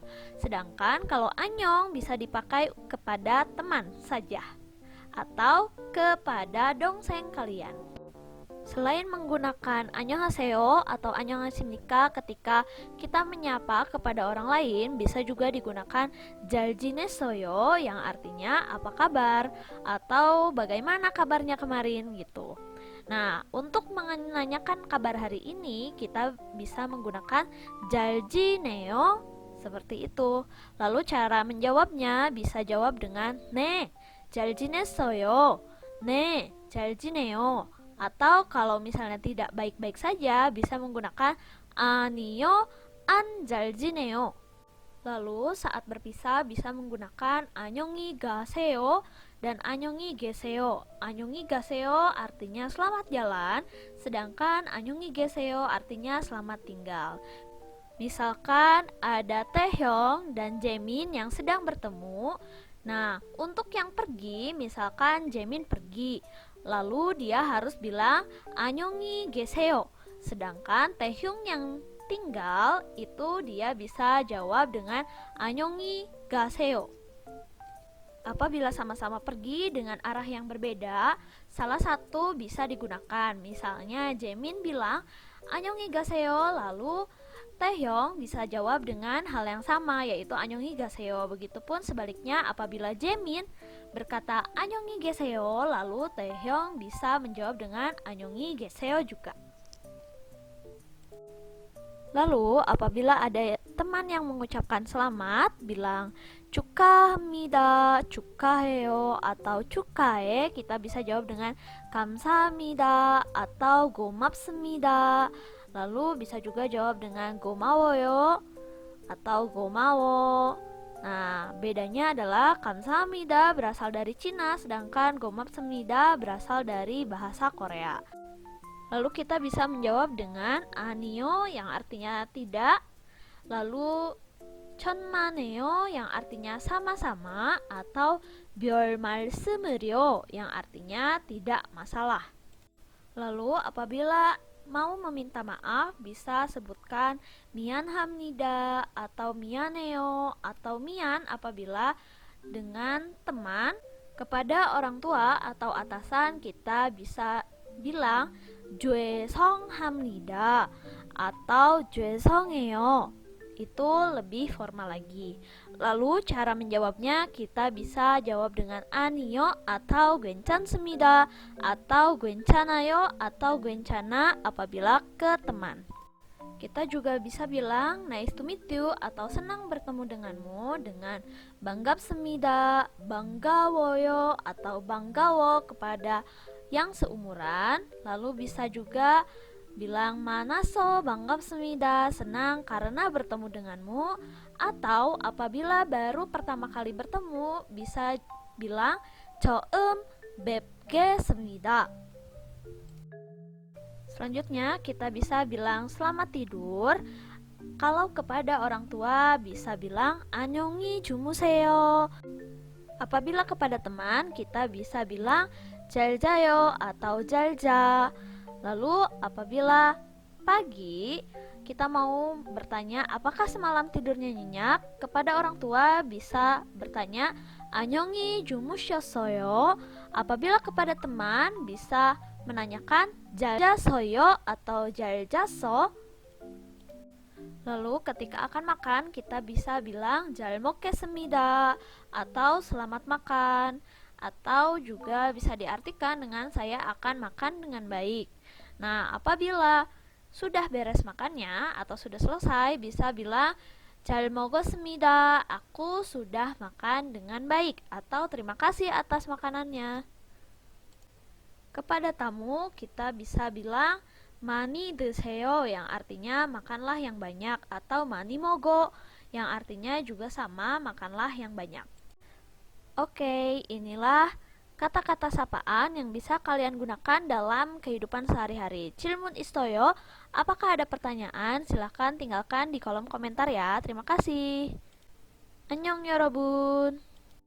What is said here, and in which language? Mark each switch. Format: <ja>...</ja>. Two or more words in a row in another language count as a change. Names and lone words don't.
<id>Sedangkan kalau Annyeong bisa dipakai kepada teman saja atau kepada dongseng kalian. Selain menggunakan Annyeonghaseyo atau Annyeonghasimnika ketika kita menyapa kepada orang lain, bisa juga digunakan</id> <ko>잘 지냈어요</ko> <id>yang artinya apa kabar atau bagaimana kabarnya kemarin gitu. Nah, untuk menanyakan kabar hari ini, kita bisa menggunakan</id> <ko>잘 지내요</ko> <id>seperti itu. Lalu cara menjawabnya bisa jawab dengan</id> <ko>네, 잘 지냈어요. 네, 잘 지내요.</ko> <id>Atau kalau misalnya tidak baik-baik saja, bisa menggunakan</id> <ko>아니요, 안 잘 지내요.</ko> <id>Lalu saat berpisah bisa menggunakan</id> <ko>안녕히 가세요</ko> <id>dan</id> <ko>안녕히 계세요. 안녕히 가세요</ko> <id>artinya selamat jalan, sedangkan</id> <ko>안녕히 계세요</ko> <id>artinya selamat tinggal. Misalkan ada Taehyung dan Jaemin yang sedang bertemu. Nah, untuk yang pergi, misalkan Jaemin pergi, lalu dia harus bilang</id> <ko>안녕히 계세요.</ko> <id>Sedangkan Taehyung yang tinggal itu dia bisa jawab dengan</id> <ko>안녕히 가세요.</ko> <id>Apabila sama-sama pergi dengan arah yang berbeda, salah satu bisa digunakan. Misalnya Jaemin bilang</id> <ko>안녕히 가세요,</ko> <id>lalu Taehyung bisa jawab dengan hal yang sama, yaitu</id> <ko>안녕히 가세요.</ko> <id>Begitupun sebaliknya apabila Jaemin berkata</id> <ko>안녕히 계세요,</ko> <id>lalu Taehyung bisa menjawab dengan</id> <ko>안녕히 계세요</ko> <id>juga. Lalu apabila ada teman yang mengucapkan selamat, bilang</id> <ko>축하합니다, 축하해요,</ko> <id>atau 축하해, kita bisa jawab dengan 감사합니다 atau 고맙습니다. Lalu bisa juga jawab dengan 고마워요 atau 고마워. Nah, bedanya adalah 감사합니다 berasal dari Cina, sedangkan 고맙습니다 berasal dari bahasa Korea. Lalu kita bisa menjawab dengan 아니요 yang artinya tidak, lalu 천만에요 yang artinya sama-sama, atau</id> <ko>별 말씀을요</ko> <id>yang artinya tidak masalah. Lalu apabila mau meminta maaf bisa sebutkan 미안합니다 atau 미안해요 atau mian apabila dengan teman. Kepada orang tua atau atasan kita bisa bilang 죄송합니다 atau 죄송해요. Itu lebih formal lagi. Lalu cara menjawabnya kita bisa jawab dengan 아니요 atau 괜찮습니다 atau 괜찮아요 atau 괜찮아 apabila ke teman. Kita juga bisa bilang</id> <en>nice to meet you</en> <id>atau senang bertemu denganmu dengan</id> <ko>반갑습니다, 반가워요</ko> <id>atau 반가워 kepada yang seumuran. Lalu bisa juga bilang</id> <ko>만나서 반갑습니다,</ko> <id>senang karena bertemu denganmu. Atau apabila baru pertama kali bertemu bisa bilang</id> <ko>처음 뵙겠습니다.</ko> <id>Selanjutnya kita bisa bilang selamat tidur. Kalau kepada orang tua bisa bilang</id> <ko>안녕히 주무세요.</ko> <id>Apabila kepada teman, kita bisa bilang</id> <ko>잘 자요</ko> <id>atau</id> <ko>잘 자.</ko> <id>Lalu apabila pagi, kita mau bertanya apakah semalam tidurnya nyenyak, kepada orang tua bisa bertanya</id> <ko>안녕히 주무셨어요.</ko> <id>Apabila kepada teman bisa menanyakan</id> <ko>잘 잤어요</ko> <id>atau</id> <ko>잘 잤어.</ko> <id>Lalu ketika akan makan kita bisa bilang</id> <ko>잘 먹겠습니다</ko> <id>atau selamat makan, atau juga bisa diartikan dengan saya akan makan dengan baik. Nah, apabila sudah beres makannya atau sudah selesai bisa bilang</id> <ko>잘 먹었습니다,</ko> <id>aku sudah makan dengan baik, atau terima kasih atas makanannya. Kepada tamu kita bisa bilang</id> <ko>많이 드세요</ko> <id>yang artinya makanlah yang banyak, atau</id> <ko>많이 먹어</ko> <id>yang artinya juga sama, makanlah yang banyak. Oke, inilah kata-kata sapaan yang bisa kalian gunakan dalam kehidupan sehari-hari.</id> <ko>질문 있어요?</ko> <id>Apakah ada pertanyaan? Silahkan tinggalkan di kolom komentar ya. Terima kasih.</id> <ko>안녕 여러분.</ko>